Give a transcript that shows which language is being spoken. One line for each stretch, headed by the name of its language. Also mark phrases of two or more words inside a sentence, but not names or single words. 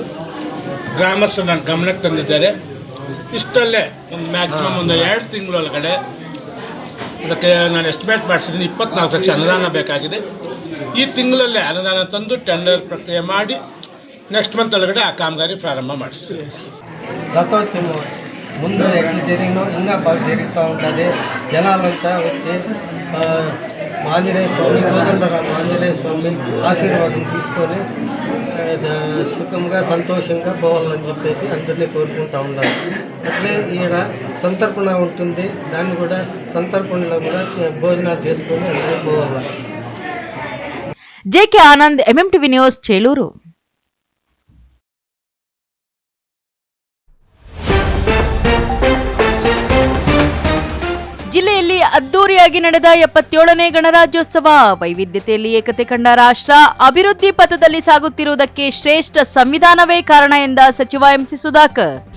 Kannada: ಗ್ರಾಮಸ್ಥರು ನನ್ನ ಗಮನಕ್ಕೆ ತಂದಿದ್ದಾರೆ. ಇಷ್ಟಲ್ಲೇ ಒಂದು ಮ್ಯಾಕ್ಸಿಮಮ್ ಒಂದು 2 ತಿಂಗಳೊಳಗಡೆ ಅದಕ್ಕೆ ನಾನು ಎಸ್ಟಿಮೇಟ್ ಮಾಡಿಸಿದ್ದೀನಿ 24 ಲಕ್ಷ ಅನುದಾನ ಬೇಕಾಗಿದೆ. ಈ ತಿಂಗಳಲ್ಲೇ ಅನುದಾನ ತಂದು ಟೆಂಡರ್ ಪ್ರಕ್ರಿಯೆ ಮಾಡಿ
English: next month
Kannada: ಒಳಗಡೆ ಆ ಕಾಮಗಾರಿ ಪ್ರಾರಂಭ ಮಾಡಿಸ್ತೀವಿ.
Telugu: రథోత్సవం ముందు ఎట్లా జరిగినో ఇంకా బాగా జరుగుతూ ఉంటుంది. జనాలంతా వచ్చి ఆంజనేయ స్వామి కోదండరామ ఆంజనేయ స్వామి ఆశీర్వాదం తీసుకొని సుఖంగా సంతోషంగా పోవాలని చెప్పేసి అందరినీ కోరుకుంటూ ఉంటారు. అట్లే ఈడ సంతర్పణ ఉంటుంది. దాన్ని కూడా సంతర్పణలో కూడా భోజనాలు చేసుకొని అందరూ పోవాలి.
Kannada: ಜೆಕೆ ಆನಂದ್, ಎಂಎಂಟಿವಿ ನ್ಯೂಸ್, ಚೇಳೂರು. ಜಿಲ್ಲೆಯಲ್ಲಿ ಅದ್ದೂರಿಯಾಗಿ ನಡೆದ 77ನೇ ಗಣರಾಜ್ಯೋತ್ಸವ. ವೈವಿಧ್ಯತೆಯಲ್ಲಿ ಏಕತೆ ಕಂಡ ರಾಷ್ಟ್ರ ಅಭಿವೃದ್ಧಿ ಪಥದಲ್ಲಿ ಸಾಗುತ್ತಿರುವುದಕ್ಕೆ ಶ್ರೇಷ್ಠ ಸಂವಿಧಾನವೇ ಕಾರಣ ಎಂದ ಸಚಿವ ಎಂಸಿ ಸುಧಾಕರ್.